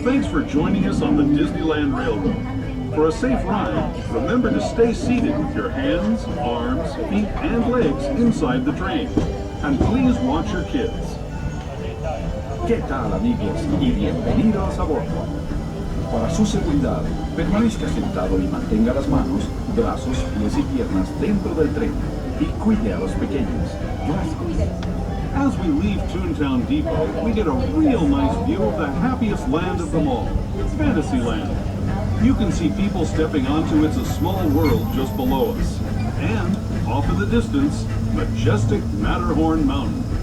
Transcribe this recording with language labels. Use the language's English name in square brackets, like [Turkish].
[English] Thanks for joining us on the Disneyland Railroad. For a safe ride, remember to stay seated with your hands, arms, feet, and legs inside the train. And please watch your kids. [Spanish] ¿Qué tal, amigos? Y bienvenidos a bordo. Para su seguridad, permanezca sentado y mantenga las manos, brazos, pies y piernas dentro del tren. Y cuide a los pequeños. Gracias. [English] As we leave Toontown Depot, we get a real nice view of the happiest land of them all, Fantasyland. You can see people stepping onto It's a Small World just below us. And, off in the distance, majestic Matterhorn Mountain.